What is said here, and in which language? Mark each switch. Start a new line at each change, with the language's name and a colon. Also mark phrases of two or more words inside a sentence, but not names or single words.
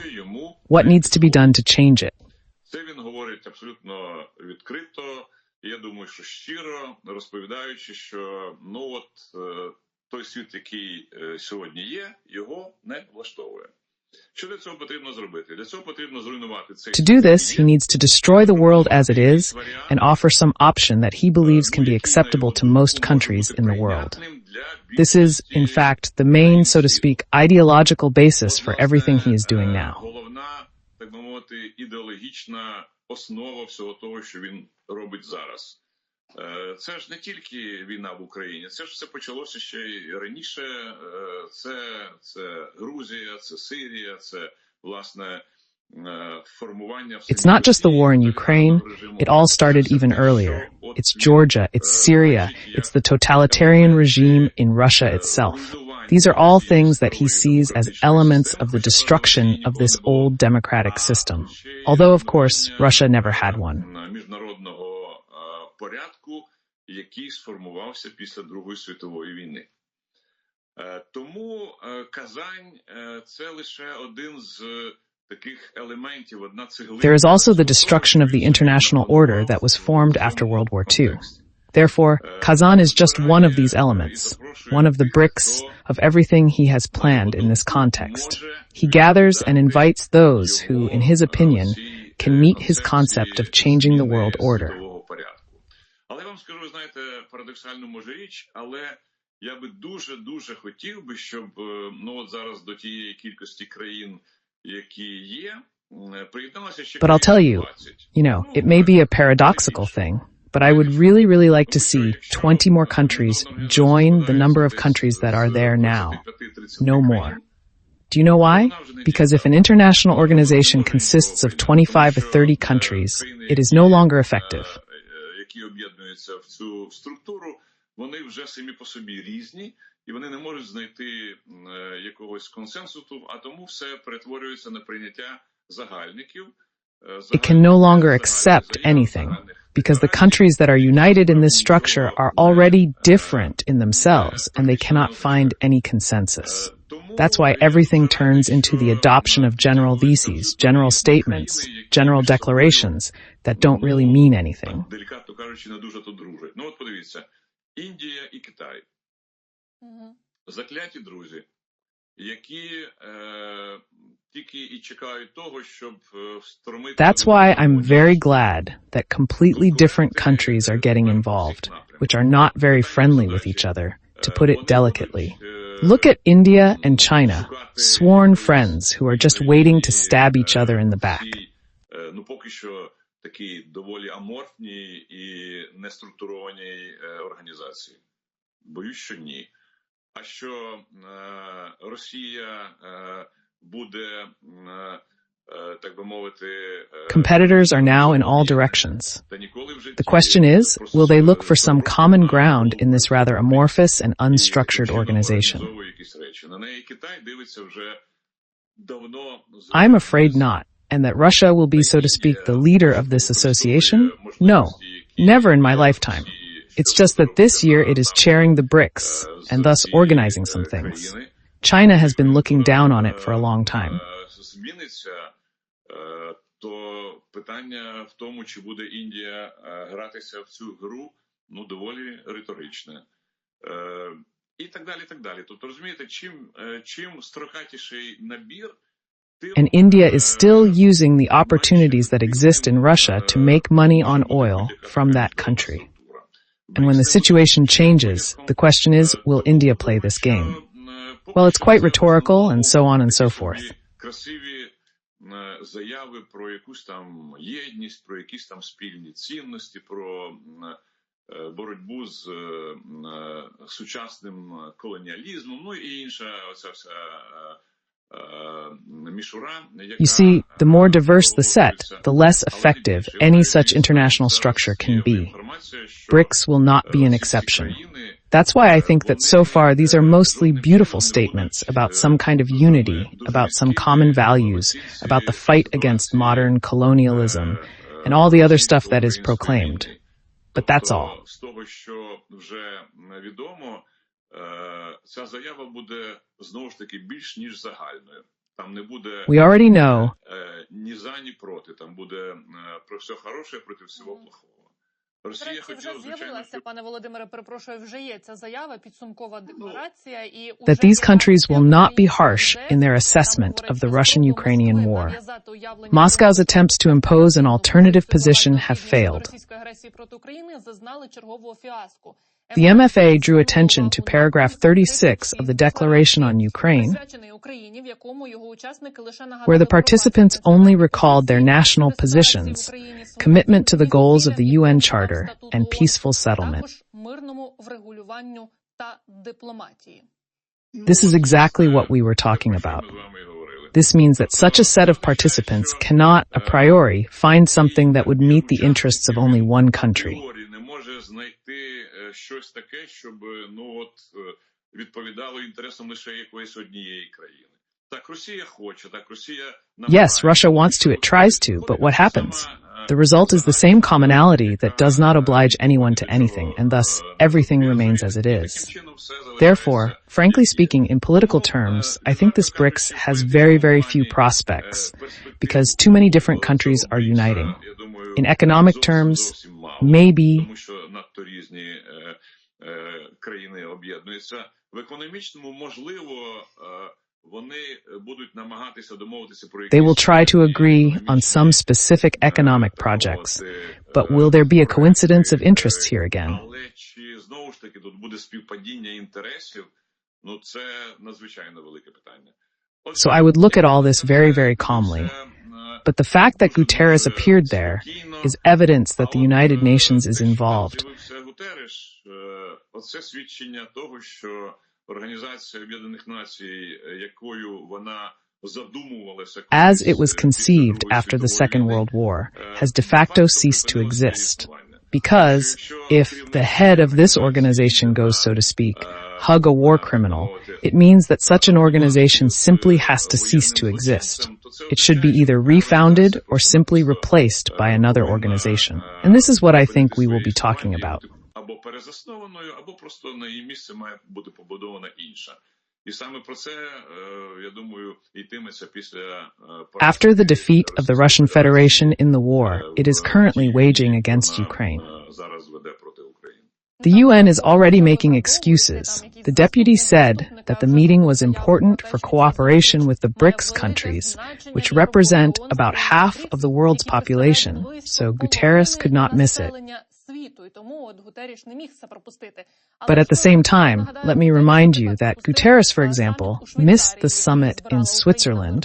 English: What needs to be done to change it? To do this, he needs to destroy the world as it is and offer some option that he believes can be acceptable to most countries in the world. This is, in fact, the main, so to speak, ideological basis for everything he is doing now.
Ukrainian: Це ж не тільки війна в Україні, це ж все почалося ще й раніше. Це Грузія, це Сирія, це, власне, формування...
English: It's not just the war in Ukraine. It all started even earlier. It's Georgia, it's Syria, it's the totalitarian regime in Russia itself. These are all things that he sees as elements of the destruction of this old democratic system. Although, of course, Russia never had one.
Ukrainian: Порядку, який сформувався після Другої світової війни. Тому Казань – це лише один з таких елементів, одна цеглина.
English: There is also the destruction of the international order that was formed after World War II. Therefore, Kazan is just one of these elements, one of the bricks of everything he has planned in this context. He gathers and invites those who, in his opinion, can meet his concept of changing the world order.
Ukrainian: Але я вам скажу, ви знаєте, парадоксально може річ, але я би дуже хотів би, щоб, от зараз до тієї кількості країн, які є, приєдналося ще...
English: But I'll tell you, it may be a paradoxical thing, but I would really like to see 20 more countries join the number of countries that are there now. No more. Do you know why? Because if an international organization consists of 25 or 30 countries, it is no longer effective.
Ukrainian: Які об'єднуються в цю структуру, вони вже самі по собі різні, і вони не можуть знайти якогось консенсусу, а тому все перетворюється на прийняття загальників.
English: It can no longer accept anything, because the countries that are united in this structure are already different in themselves, and they cannot find any consensus. That's why everything turns into the adoption of general theses, general statements, general declarations that don't really mean anything.
Ukrainian: Делікатно кажучи, не дуже то дружать. От подивіться, Індія і Китай. Закляті друзі, які тільки і чекають того, щоб встромити...
English: That's why I'm very glad that completely different countries are getting involved, which are not very friendly with each other, to put it delicately. Look at India and China, sworn friends who are just waiting to stab each other in the back.
Ukrainian: Поки що такі доволі аморфні і неструктуровані організації. Боюсь, що ні. А що Росія буде
English: Competitors are now in all directions. The question is, will they look for some common ground in this rather amorphous and unstructured organization? I'm afraid not, and that Russia will be, so to speak, the leader of this association? No, never in my lifetime. It's just that this year it is chairing the BRICS, and thus organizing some things. China has been looking down on it for a long time.
Ukrainian: То питання в тому, чи буде Індія гратися в цю гру, доволі риторичне. І так далі, так далі. Тобто, розумієте, чим строкатіший набір,
English: And India is still using the opportunities that exist in Russia to make money on oil from that country. And when the situation changes, the question is, will India play this game? Well, it's quite rhetorical, and so on and so forth.
Ukrainian: Заяви про якусь там єдність, про якісь там спільні цінності, про боротьбу з сучасним колоніалізмом, і інша оця вся мішура.
English: You see, the more diverse the set, the less effective any such international structure can be. BRICS will not be an exception. That's why I think that so far these are mostly beautiful statements about some kind of unity, about some common values, about the fight against modern colonialism, and all the other stuff that is proclaimed. But that's all.
Ukrainian: З того, що вже відомо, ця заява буде знову ж таки більш ніж загальною. Там не буде
English: We already know
Ukrainian: ні за, ні проти. Там буде про все хороше проти всього плохого. Росія вже з'явилася, пане Володимире, перепрошую, вже є ця заява, підсумкова декларація, і
English: that these countries will not be harsh in their assessment of the Russian-Ukrainian war. Moscow's attempts to impose an alternative position have failed. The MFA drew attention to paragraph 36 of the Declaration on Ukraine, where the participants only recalled their national positions, commitment to the goals of the UN Charter, and peaceful settlement. This is exactly what we were talking about. This means that such a set of participants cannot, a priori, find something that would meet the interests of only one country.
Ukrainian: Щось таке, щоб, відповідало інтересам лише якоїсь однієї країни. Так, Росія хоче, так, Росія...
English: Yes, Russia wants to, it tries to, but what happens? The result is the same commonality that does not oblige anyone to anything, and thus, everything remains as it is. Therefore, frankly speaking, in political terms, I think this BRICS has very, very few prospects, because too many different countries are uniting. In economic terms, maybe...
Ukrainian: країни об'єднуються. В економічному, можливо, вони будуть намагатися домовитися про якісь...
English: They will try to agree on some specific economic projects, but will there be a coincidence of interests here again?
Ukrainian: Але чи знову ж таки тут буде співпадіння інтересів? Це надзвичайно велике питання.
English: So I would look at all this very, very calmly. But the fact that Guterres appeared there is evidence that the United Nations is involved.
Ukrainian: Оце свідчення того, що Організація Об'єднаних Націй, якою вона задумувалася...
English: As it was conceived after the Second World War, has de facto ceased to exist. Because if the head of this organization goes, so to speak, hug a war criminal, it means that such an organization simply has to cease to exist. It should be either refounded or simply replaced by another organization. And this is what I think we will be talking about.
Ukrainian: Або перезаснованою, або просто на її місце має бути побудована інша. І саме про це, я думаю, йтиметься після...
English: After the defeat of the Russian Federation in the war, it is currently waging against Ukraine.
Ukrainian: Зараз веде проти України.
English: The UN is already making excuses. The deputy said that the meeting was important for cooperation with the BRICS countries, which represent about half of the world's population, so Guterres could not miss it. But at the same time, let me remind you that Guterres, for example, missed the summit in Switzerland.